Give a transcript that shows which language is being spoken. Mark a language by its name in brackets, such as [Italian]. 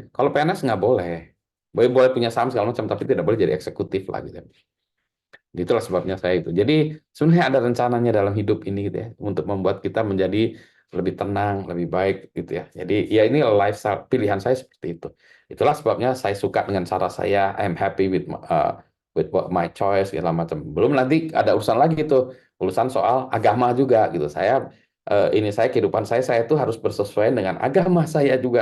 [Indonesian] Kalau PNS nggak boleh. Boleh punya saham segala macam, tapi tidak boleh jadi eksekutif lah gitu. Itulah sebabnya saya itu. Jadi sebenarnya ada rencananya dalam hidup ini gitu ya, untuk membuat kita menjadi lebih tenang, lebih baik gitu ya. Jadi ya ini lifestyle pilihan saya seperti itu. Itulah sebabnya saya suka dengan cara saya. [English] I'm happy with my choice [Indonesian] segala macam. Belum nanti ada urusan lagi itu, urusan soal agama juga gitu. Saya kehidupan saya itu harus bersesuaian dengan agama saya juga.